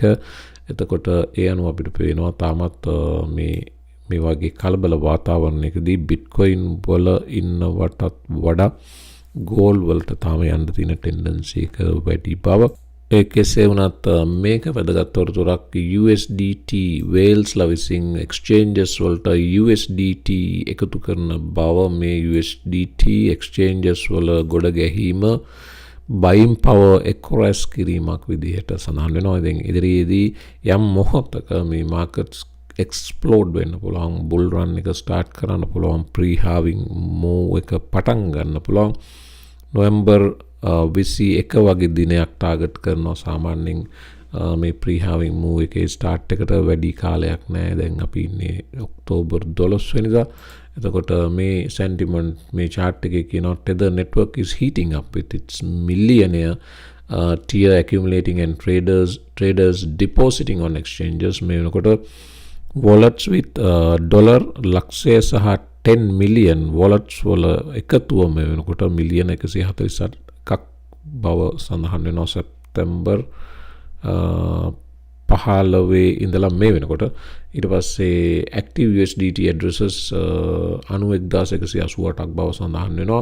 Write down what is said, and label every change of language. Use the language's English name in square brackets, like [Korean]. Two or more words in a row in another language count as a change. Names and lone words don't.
[Sinhala] එතකොට ඒ අනුව අපිට පේනවා තාමත් මේ වගේ කලබල වාතාවරණයකදී Bitcoin වල ඉන්නවටත් වඩා gold වලට තාම යන්න තියෙන tendency එක වැඩි බව. ඒ කෙසේ වුණත් මේක වැදගත් තොරතුරක්. USDT whales ලා විසින් exchanges වලට USDT එකතු කරන බව, මේ USDT exchanges වල ගොඩ ගැහිම [English] buying power across [Sinhala] කිරීමක් විදිහට සඳහන් වෙනවා. ඉතින් ඉදිරියේදී යම් මොහොතක මේ [English] markets explode [Sinhala] වෙන්න පුළුවන්, [English] bull run [Sinhala] එක start කරන්න පුළුවන්, [English] pre-halving move [Sinhala] එක පටන් ගන්න පුළුවන්. නොවැම්බර් 21 වගේ දිනයක් ටාගට් කරනවා සාමාන්‍යයෙන් මේ [English] pre-halving move [Sinhala] එකේ start එකට වැඩි කාලයක් නැහැ. දැන් අපි ඉන්නේ ඔක්තෝබර් 12 වෙනිදා. එතකොට මේ sentiment මේ chart එකේ කියනවා [English] tether network is heating up with its millionaire tier accumulating and traders depositing on exchanges. [Sinhala] මේ වෙනකොට [English] wallets with dollar [Sinhala] ලක්ෂය සහ [English] 10 million wallets [Sinhala] වල එකතුව මේ වෙනකොට මිලියන 148ක් බව සඳහන් වෙනවා සැප්තැම්බර් 15 ඉඳලා මේ වෙනකොට. ඊට පස්සේ [English] active USDT addresses [Sinhala] 91188ක් බව සඳහන් වෙනවා.